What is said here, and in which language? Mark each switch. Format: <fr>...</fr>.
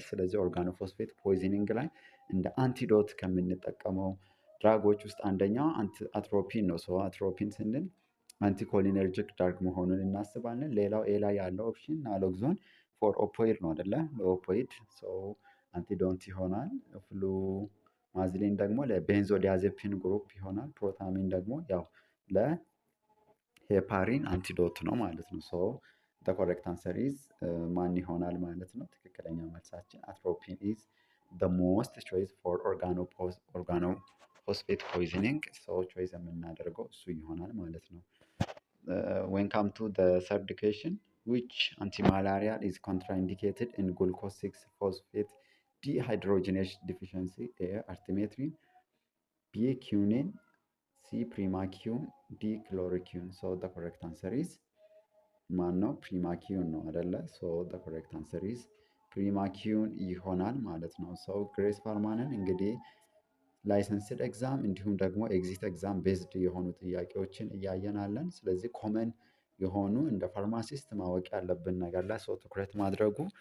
<am>ስለዚህ ኦርጋኖፎስፌት ፖይዝኒንግ ላይ እንደ አንቲዶት ከምንጠቀመው ድራጎች ውስጥ አንደኛው አትሮፒን ነው። ሰው አትሮፒን ስንል አንቲኮሊነርጂክ ድራግ መሆኑን እናስባለን። ሌላው ኤ ላይ ያለው ኦፕሽን ናሎክዞን ፎር ኦፖይድ ነው አይደለ? ለኦፖይድ አንቲዶንት ይሆናል። ፍሉማዝሊን ደግሞ ለቤንዞዲያዜፒን ግሩፕ ይሆናል። ፕሮታሚን ደግሞ ያው ለሄፓሪን አንቲዶት ነው ማለት ነው። ሶ</am> <en>the correct answer is</en> <am>ማን ይሆናል ማለት ነው? ትክክለኛ መልሳችን አትሮፒን</am> <en>is the most choice for organophosphate poisoning so choice</en> <am>የምናደርገው እሱ ይሆናል ማለት ነው።</am> <en>when come to the third question which antimalarial is contraindicated in glucose 6 phosphate dehydrogenase deficiency? A artemetrin, B quinine, C primaquine, D chloroquine. so the correct answer is</en> <am>ማን ነው? ፕሪማኪዩን ነው አይደለ?</am> <en>so the correct answer is</en> <am>ፕሪማኪዩን ይሆናል ማለት ነው። ሰው ግሬስ ፋርማንን እንግዲህ ላይሰንስድ ኤግዛም እንዲሁም ደግሞ ኤግዚት ኤግዛም ቤዝድ የሆኑ ጥያቄዎችን እያየናለን። ስለዚህ ኮመን የሆኑ እንደ ፋርማሲስት ማወቅ ያለብን ነገር ላይ ሰው ትኩረት ማድረጉ</am>